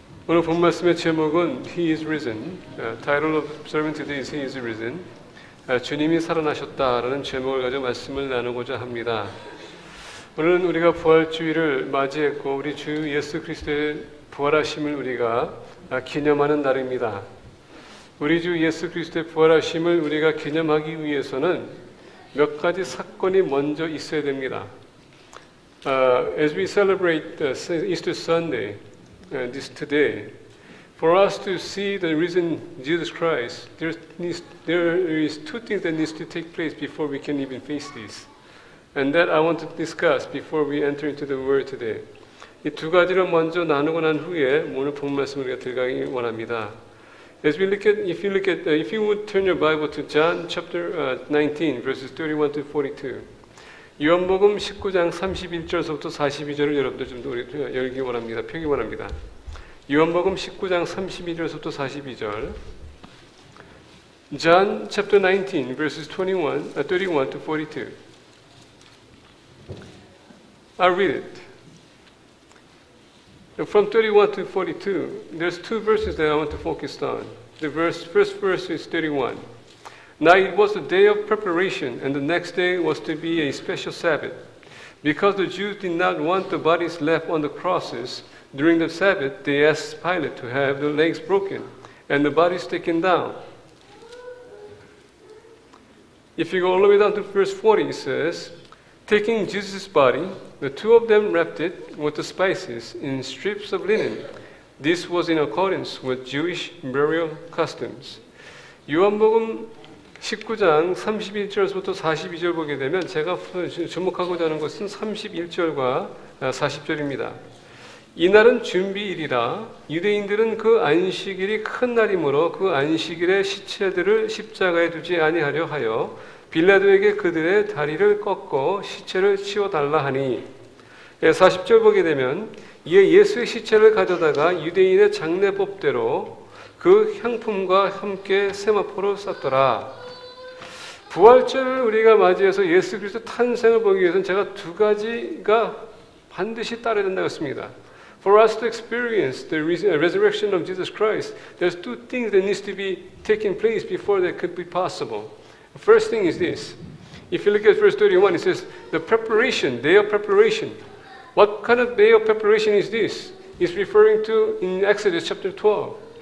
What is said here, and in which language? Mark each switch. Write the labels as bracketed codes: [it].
[ko] 오늘 본 말씀의 제목은 [en] He is risen. Title of sermon today is He is risen. [ko] 주님이 살아나셨다라는 제목을 가지고 말씀을 나누고자 합니다. 오늘은 우리가 부활주의를 맞이했고 우리 주 예수 그리스도의 부활하심을 우리가 기념하는 날입니다. 우리 주 예수 그리스도의 부활하심을 우리가 기념하기 위해서는 몇 가지 사건이 먼저 있어야 됩니다. [en] As we celebrate Easter Sunday, this today, for us to see the risen Jesus Christ, there is two things that needs to take place before we can even face this, and that I want to discuss before we enter into the Word today. [ko] 이 두 가지를 먼저 나누고 난 후에 오늘 본 말씀을 우리가 들어가기 원합니다. [en] As we look at, if you would turn your Bible to John chapter 19, verses 31 to 42. [ko] 요한복음 19장 31절부터 42절을 여러분들 좀 열기 원합니다. 펴기 원합니다. 요한복음 19장 32절부터 42절. [en] John chapter 19, verses 31 to 42. I'll read it. From 31 to 42, there's two verses that I want to focus on. The first verse is 31. Now it was the day of preparation, and the next day was to be a special Sabbath. Because the Jews did not want the bodies left on the crosses during the Sabbath, they asked Pilate to have the legs broken and the bodies taken down. If you go all the way down to verse 40, it says, taking Jesus' body, the two of them wrapped it with the spices in strips of linen. This was in accordance with Jewish burial customs. [ko] 요한복음 19장 31절부터 42절 보게 되면 제가 주목하고자 하는 것은 31절과 40절입니다. 이날은 준비일이라 유대인들은 그 안식일이 큰 날이므로 그 안식일에 시체들을 십자가에 두지 아니하려 하여 빌라도에게 그들의 다리를 꺾고 시체를 치워달라 하니 40절 보게 되면 이에 예수의 시체를 가져다가 유대인의 장례법대로 그 향품과 함께 세마포로 쌌더라. 부활절을 우리가 맞이해서 예수 그리스도 탄생을 보기 위해서는 제가 두 가지가 반드시 따라야 된다고 했습니다. [en] For us to experience the resurrection of Jesus Christ, there's two things that needs to be taking place before that could be possible. The first thing is this. If you look at verse 31, it says, the preparation, day of preparation. What kind of day of preparation is this? It's referring to in Exodus chapter 12.